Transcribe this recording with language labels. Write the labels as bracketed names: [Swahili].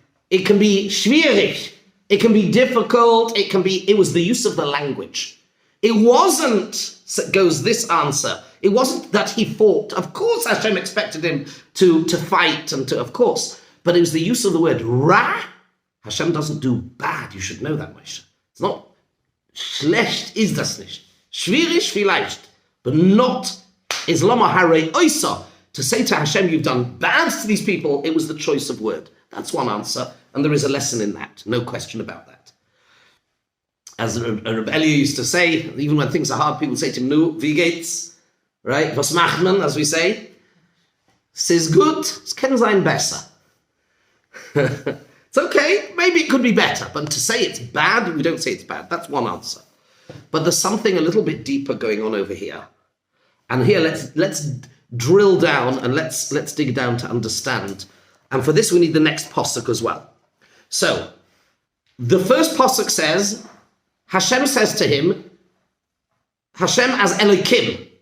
[English] It can be schwierig, it can be difficult, it was the use of the language. It wasn't, goes this answer, it wasn't that he fought. Of course Hashem expected him to fight and to, of course, but it was the use of the word ra. Hashem doesn't do bad, you should know that, Moshe. It's not, [Yiddish] schlecht ist das nicht. Schwierig vielleicht, [English] but not [Hebrew] Islama harei oisa. [English] To say to Hashem, you've done bad to these people, it was the choice of word. That's one answer, and there is a lesson in that, no question about that. As Rabbi Elia used to say, even when things are hard, people say to him, [Yiddish] nu, wie geht's? [English] Right? [Yiddish] Was macht man, [English] as we say? [Yiddish] Es ist gut, es kann sein besser. [English] It's okay, maybe it could be better, but to say it's bad, we don't say it's bad. That's one answer. But there's something a little bit deeper going on over here. And here, let's drill down and let's dig down to understand. And for this, we need the next pasuk as well. So, the first pasuk says, Hashem says to him, Hashem as Elokim.